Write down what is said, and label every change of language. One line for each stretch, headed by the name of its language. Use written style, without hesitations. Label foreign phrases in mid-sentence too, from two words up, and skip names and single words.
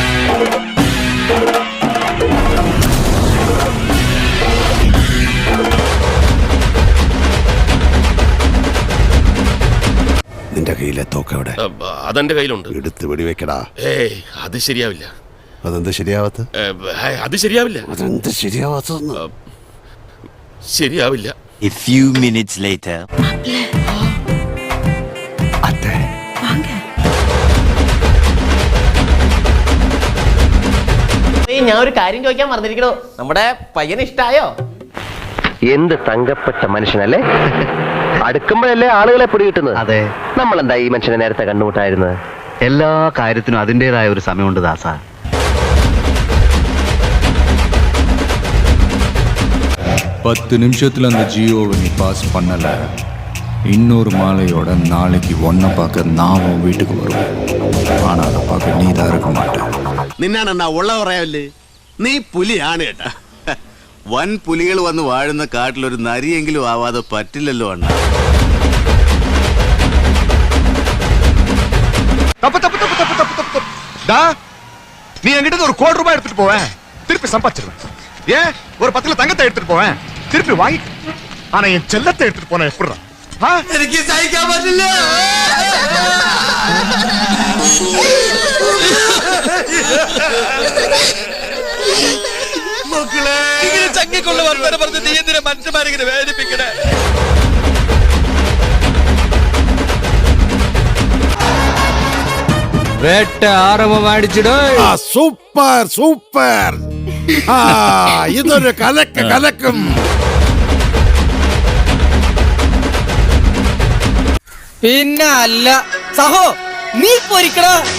Malayalam: നിന്റെ കയ്യിലെ തോക്കവിടെ അതെന്റെ കയ്യിലുണ്ട്. എടുത്ത് വെടിവെക്കടാ. ഏയ് അത് ശരിയാവില്ല. അതെന്താ ശരിയാവാത്ത? അത് ശരിയാവില്ല. അതെന്താ ശരിയാവാത്ത? ശരിയാവില്ല.
English: A few minutes later.
Malayalam: ഞാൻ ഒരു കാര്യം ചോദിക്കാൻ മറന്നിരിക്കണോ, നമ്മുടെ പയ്യന് ഇഷ്ടായോ? എന്ത് തങ്കപ്പെട്ട മനുഷ്യനല്ലേ? അടുക്കുമ്പോഴല്ലേ ആളുകളെ പിടികിട്ടുന്നത്. അതെ, നമ്മളെന്താ ഈ മനുഷ്യനെ നേരത്തെ കണ്ടുമുട്ടായിരുന്നത്? എല്ലാ കാര്യത്തിനും അതിൻ്റെതായ ഒരു സമയമുണ്ട് ദാസ.
Tamil: 10 நிமிஷத்துல அந்த ஜியோவை நீ பாஸ் பண்ணல, இன்னொரு மாலையோட நாளைக்கு ஒன்ன பார்க்க நான் உன் வீட்டுக்கு வருவேன். ஆனா அதை பார்க்க நீ தான் இருக்க மாட்டேன்.
Malayalam: നിന്നാണെന്നാ ഉള്ള പറയാല്ലേ? നീ പുലിയാണ് കേട്ടാ. വൻ പുലികൾ വന്ന് വാഴുന്ന കാട്ടിലൊരു നരിയെങ്കിലും ആവാതെ പറ്റില്ലല്ലോ അണ്ണ.
Tamil: நீ என்கிட்ட ஒரு ₹1 கோடி எடுத்துட்டு போவேன், திருப்பி சம்பாதிச்சிருவேன். ஏன் ஒரு 10 தங்கத்தை எடுத்துட்டு போவேன், திருப்பி வாங்கி. ஆனா என் செல்லத்தை எடுத்துட்டு போன எப்படிடா?
Malayalam: എനിക്ക് സഹിക്കാൻ പറ്റില്ല. മക്കളെ ചങ്ങിക്കൊള്ള വർത്തമാനം പറഞ്ഞ് നീ എന്തിനാ മനുഷ്യന്മാരിങ്ങനെ വേദനിപ്പിക്കണേ?
Tamil: வேட்டை ஆரம்பமாயிடுச்சுடோ.
English: super super.
Malayalam: ഇതൊരു കലക്കും. പിന്നെ അല്ല സഹോ, നീ പൊരിക്കടാ.